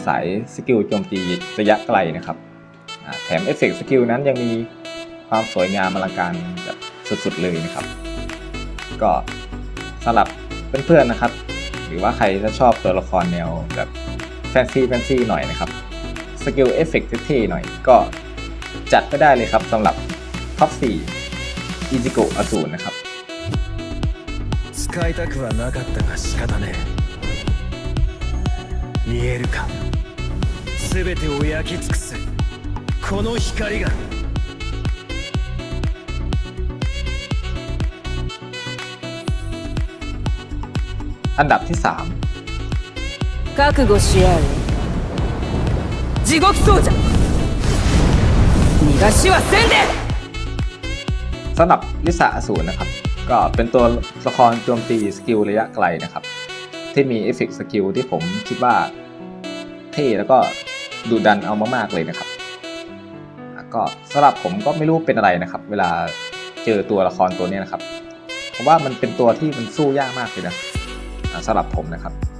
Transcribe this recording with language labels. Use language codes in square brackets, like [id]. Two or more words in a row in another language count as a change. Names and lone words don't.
[th] สายสกิลโจมตีระยะไกลนะครับแถมเอฟเฟกต์สกิลนั้นยังมีความสวยงามอลังการแบบสุดๆเลยนะครับก็สำหรับเพื่อนๆนะครับหรือว่าใครถ้าชอบตัวละครแนวแบบแฟนซีหน่อยนะครับสกิลเอฟเฟกต์เท่ๆหน่อยก็จัดไปได้เลยครับสำหรับท็อป4อิจิโกะอสูรนะครับ [ja] 使いたくはなかったが仕方ねえ見えるか全てを焼き尽くすこの光が [th] อันดับที่3 [ja] 覚悟し合う地獄奏者逃がしはせんで [th] สำหรับลิซ่าอสูรนะครับก็เป็นตัวละครโจมตีสกิลระยะไกลนะครับที่มีเอฟเฟกต์สกิลที่ผมคิดว่าเท่แล้วก็ดุดันเอามากๆเลยนะครับก็สำหรับผมก็ไม่รู้เป็นอะไรนะครับเวลาเจอตัวละครตัวนี้นะครับผมว่ามันเป็นตัวที่มันสู้ยากมากเลยนะสำหรับผมนะครับ